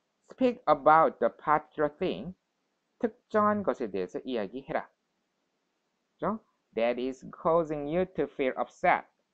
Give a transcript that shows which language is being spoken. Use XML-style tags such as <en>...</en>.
<en>Speak about the particular thing.</en> <ko>특정한 것에 대해서 이야기해라. 그렇죠?</ko> <en>That is causing you to feel upset.</en>